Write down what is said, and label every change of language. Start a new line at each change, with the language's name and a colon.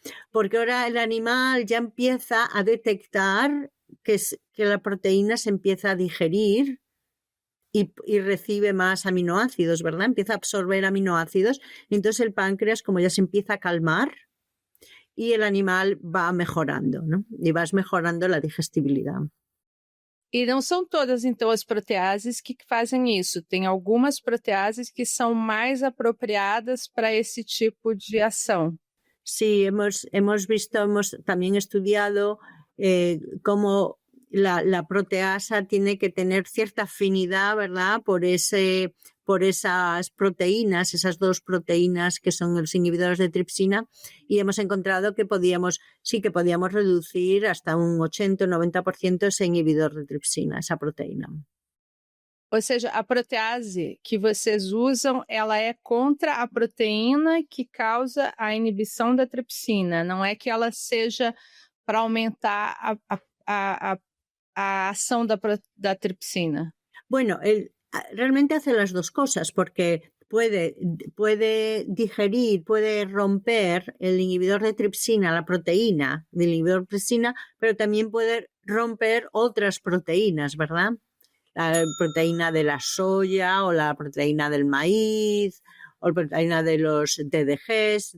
Spanish: Porque ahora el animal ya empieza a detectar que la proteína se empieza a digerir y recibe más aminoácidos, ¿verdad? Empieza a absorber aminoácidos. Entonces el páncreas, como ya se empieza a calmar, y el animal va mejorando, ¿no? Y vas mejorando la digestibilidad.
Portuguese: E não são todas, então, as proteases que fazem isso. Tem algumas proteases que são mais apropriadas para esse tipo de ação.
Spanish: Sí, hemos visto, hemos también estudiado cómo la proteasa tiene que tener cierta afinidad, ¿verdad? Por esas proteínas, esas dos proteínas que son los inhibidores de tripsina, y hemos encontrado que podíamos reducir hasta un 80 o 90% ese inhibidor de tripsina, esa proteína.
Portuguese: Ou seja, a protease que vocês usam, ela é contra a proteína que causa a inibição da tripsina, não é que ela seja para aumentar a acción da tripsina.
Spanish: Bueno, realmente hace las dos cosas, porque puede digerir, puede romper el inhibidor de tripsina, la proteína del inhibidor de tripsina, pero también puede romper otras proteínas, ¿verdad? La proteína de la soya o la proteína del maíz o la proteína de los DDGs.